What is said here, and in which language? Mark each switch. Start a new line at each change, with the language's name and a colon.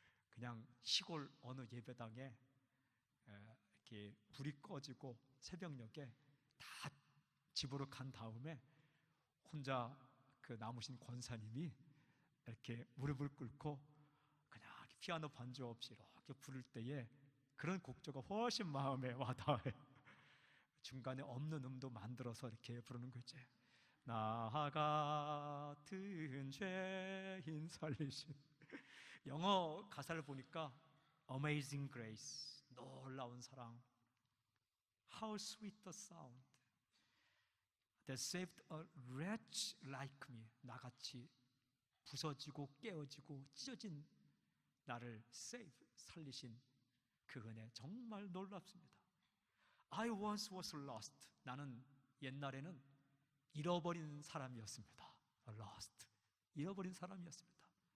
Korean: 그냥 시골 어느 예배당에 이렇게 불이 꺼지고 새벽녘에 다 집으로 간 다음에 혼자 그 남으신 권사님이 이렇게 무릎을 꿇고 그냥 피아노 반주 없이 이렇게 부를 때에 그런 곡조가 훨씬 마음에 와닿아요. 중간에 없는 음도 만들어서 이렇게 부르는 거지. 나 같은 죄인 살리신. 영어 가사를 보니까 Amazing Grace, 놀라운 사랑.
English: How sweet the sound that saved a wretch like me.
Korean: 나같이 부서지고 깨어지고 찢어진 나를 save, 살리신 그 은혜 정말 놀랍습니다.
English: I once was lost.
Korean: 나는 옛날에는 잃어버린 사람이었습니다. Lost, 잃어버린 사람이었습니다.